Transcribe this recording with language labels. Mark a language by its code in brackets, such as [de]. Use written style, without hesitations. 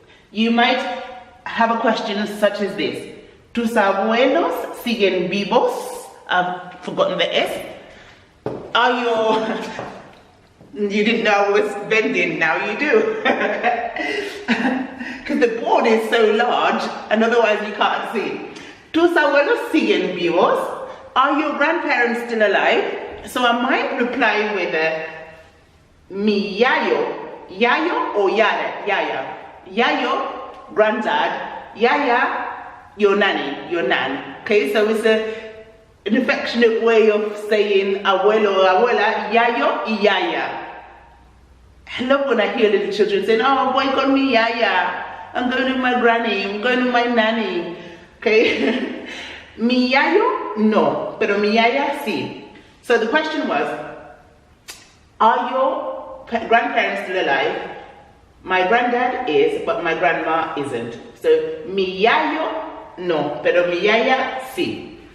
[en] You might have a question such as this. [es] ¿Tus abuelos siguen vivos [en] I've forgotten the S. Are your, you didn't know I was bending, now you do. Because the board is so large and otherwise you can't see. [es] ¿Tus abuelos siguen vivos? [en] Are your grandparents still alive? So I might reply with [es] mi yayo. [en] Yayo or yaya? Yaya. Yayo, granddad. Yaya, your nanny, your nan. Okay, so it's an affectionate way of saying abuelo or abuela, yayo y yaya. I love when I hear little children saying, oh boy, call me yaya. I'm going to my granny, I'm going to my nanny. Okay? [es] Mi yayo, no, pero mi yaya, sí. [en] So the question was, are your grandparents still alive? My granddad is, but my grandma isn't. [es] So mi yayo, no, pero mi yaya, sí.